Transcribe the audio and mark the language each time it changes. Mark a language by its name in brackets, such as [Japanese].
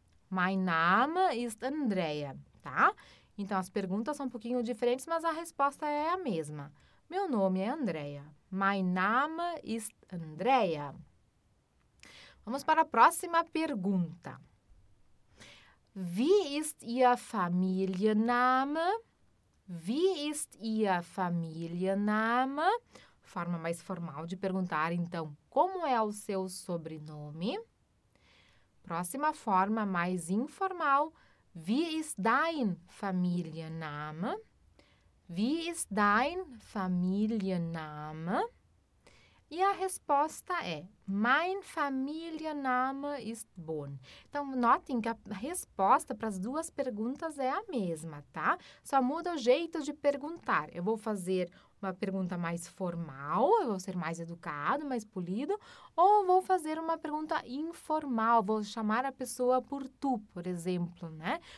[German] Mein Name ist Andrea, tá? [Portuguese] Então, as perguntas são um pouquinho diferentes, mas a resposta é a mesma. Meu nome é Andrea. [German] Mein Name ist Andrea. [Portuguese] Vamos para a próxima pergunta. [German] Wie ist Ihr Familienname? Wie ist Ihr Familienname? [Portuguese] Forma mais formal de perguntar, então, como é o seu sobrenome? Próxima forma, mais informal. [German] Wie ist dein Familienname? Wie ist dein Familienname? [Portuguese] E a resposta é: [German] Mein Familienname ist Bon. [Portuguese] Então, notem que a resposta para as 2 perguntas é a mesma, tá? Só muda o jeito de perguntar. Eu vou fazer uma pergunta mais formal, eu vou ser mais educado, mais polido, ou vou fazer uma pergunta informal, vou chamar a pessoa por tu, por exemplo, né?